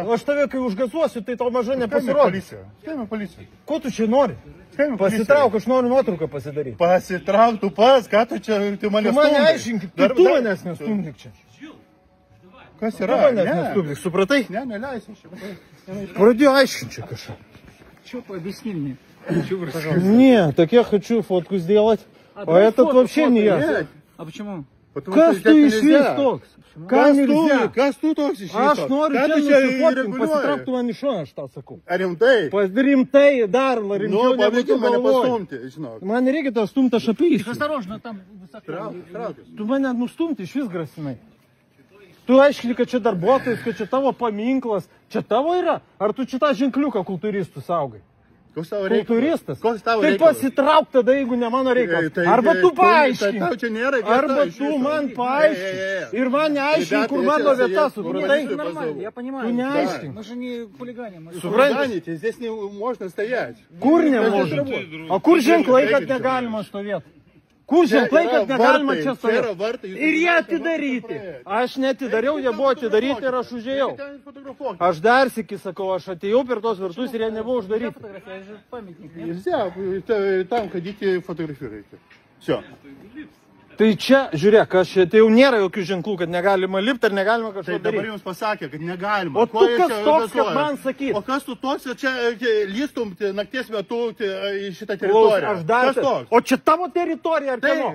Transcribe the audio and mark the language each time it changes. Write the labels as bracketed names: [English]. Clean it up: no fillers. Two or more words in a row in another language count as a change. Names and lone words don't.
[Lithuanian] Aš tave kai užgazuosiu, tai tau maža nepasirodys. Skambink policija. Ko tu čia nori? Pasitrauk, aš noriu nuotrauką pasidaryti. Pasitrauk tu pas, ką tu čia, tu mane Tu mane aiškink, tu manęs nestumdyk čia. Kas Tu yra? manęs nestumdyk, supratai? Ne, neleisiu. Pradėjo aiškinti čia kažką. [Russian] Что пообъясни мне? Не, так я хочу фотку сделать. А этот вообще не я. А почему? [Lithuanian] Kas tu iš vis toks? Ką nельзя? Kas tu toks iš vis? Aš noriu čia nusifotkint, pasitrauk tu man iš šono, aš tau sakau. Ar rimtai? Rimtai, dar rimčiau negu tu mane galvoji. pastumti, žinok. Man nereikia tau stumti, aš apysiu. [Russian] Осторожно, там высоко. [Lithuanian] Tu mane nustumti iš vis grasinai. Tu aiškini, kad čia darbuotojas, kad čia tavo paminklas. Čia tavo yra? Ar tu čia tą ženkliuką kultūristų saugai? Koks tavo reikalas? Kultūristas? Koks tavo Tai reikalas? pasitrauk tada, jeigu ne mano reikalas. Arba tu paaiškink. Tau čia nėra vieta. Arba tu man paaiškink. Ir man neaiškink, kur mano vieta, supratai? [Russian] Нормально, я понимаю. [Lithuanian] Tu neaiškink. [Russian] Мы же не хулиганим. Suprantate, здесь не можно стоять. [Lithuanian] Kur nemožin? O kur ženklai, kad negalima stovėti? Kur ženklai, kad negalima čia stovėti? Ir jie atidaryti. Aš netidariau, jie buvo atidaryti ir aš užėjau. Aš dar sykį sakau, aš atėjau per tos vartus ir jie nebuvo uždaryti. [Russian] Я же памятник. Нельзя, там ходите, фотографируйте. Все. [Lithuanian] Tai čia, žiūrėk, aš čia, tai jau nėra jokių ženklų, kad negalima lipti ar negalima kažko Tai dabar daryti. jums pasakė, kad negalima. O tu kas toks, kad man sakyt? O kas tu toks, kad čia lystum nakties metu į šitą Klaus, teritoriją? aš dar. Kas toks? O čia tavo teritorija ar kieno?